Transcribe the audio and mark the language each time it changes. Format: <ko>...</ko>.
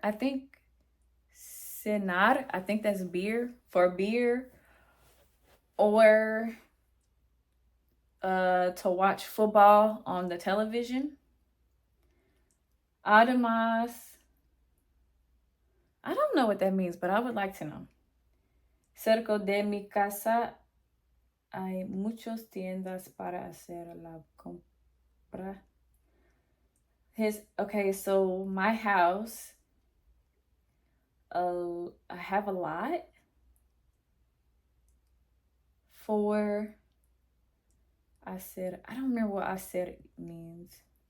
<en>I think cenar. I think that's beer. For beer. Or to watch football on the television.</en> <es>Además,</es> <en>I don't know what that means, but I would like to know.</en> <es>Cerca de mi casa hay muchas tiendas para hacer la compra.</es> <en>Okay, so my house, I have a lot for hacer. I don't remember what hacer means.</en>